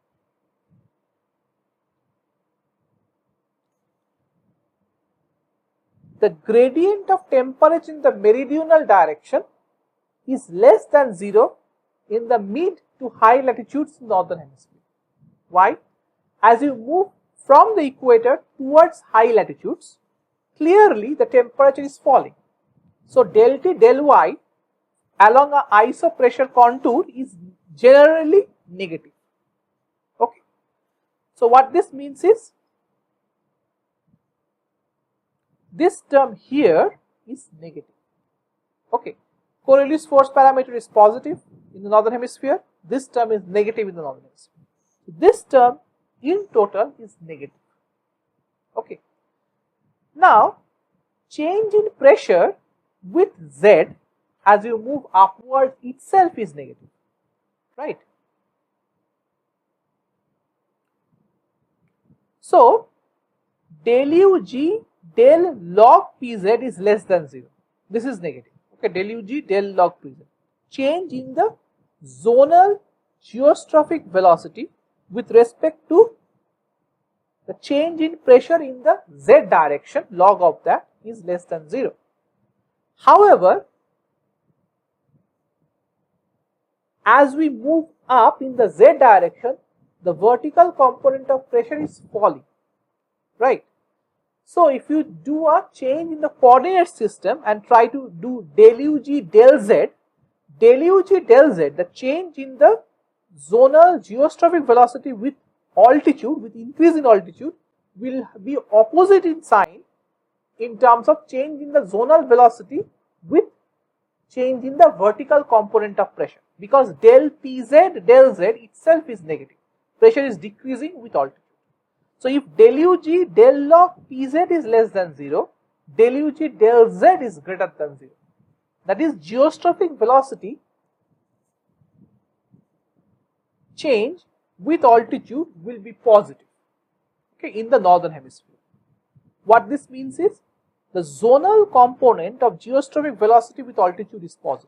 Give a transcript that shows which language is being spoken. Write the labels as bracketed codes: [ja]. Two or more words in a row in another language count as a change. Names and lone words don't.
[en] The gradient of temperature in the meridional direction is less than 0 in the mid to high latitudes in the northern hemisphere. Why? As you move from the equator towards high latitudes, clearly the temperature is falling. So del T del Y along a isopressure contour is generally negative. Okay. So what this means is, this term here is negative. Okay. Coriolis force parameter is positive in the northern hemisphere. This term is negative in the northern hemisphere. So this term in total is negative. Okay. Now, change in pressure with Z as you move upward itself is negative, right? So, del UG del log Pz is less than 0. This is negative. Okay, del UG del log Pz. Change in the zonal geostrophic velocity with respect to the change in pressure in the Z direction, log of that is less than 0. However, as we move up in the Z direction, the vertical component of pressure is falling, right? So, if you do a change in the coordinate system and try to do del UG del Z, the change in the zonal geostrophic velocity with altitude, with increase in altitude, will be opposite in sign in terms of change in the zonal velocity with change in the vertical component of pressure, because del Pz del Z itself is negative. Pressure is decreasing with altitude. So, if del UG del log Pz is less than 0, del UG del Z is greater than 0. That is, geostrophic velocity change with altitude will be positive, okay, in the northern hemisphere. What this means is, the zonal component of geostrophic velocity with altitude is positive.